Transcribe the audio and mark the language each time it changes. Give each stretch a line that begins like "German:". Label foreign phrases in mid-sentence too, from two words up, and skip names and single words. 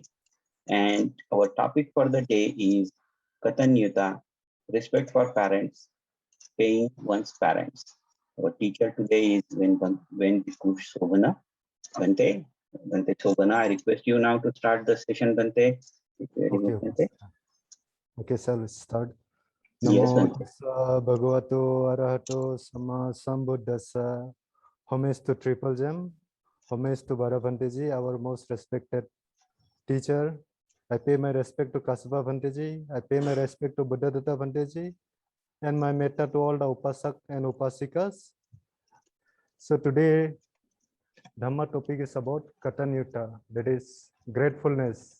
English: And our topic for the day is Katanyuta, respect for parents, paying one's parents. Our teacher today is Ven Bhikkhu Shobhana. Bhante Shobhana, I request you now to start the session, Bhante. Okay, so let's start. Yes,
Pali: Namo Bhante. tassa bhagavato arahato samma sambuddhassa.
English: Homage to Triple Gem. Homage to Bhara Bhanteji, our most respected teacher. I pay my respect to Kasapa Bhanteji. I pay my respect to Buddhadatta Bhanteji. And my metta to all the Upasak and Upasikas. So today, Dhamma topic is about Katanyuta, that is gratefulness.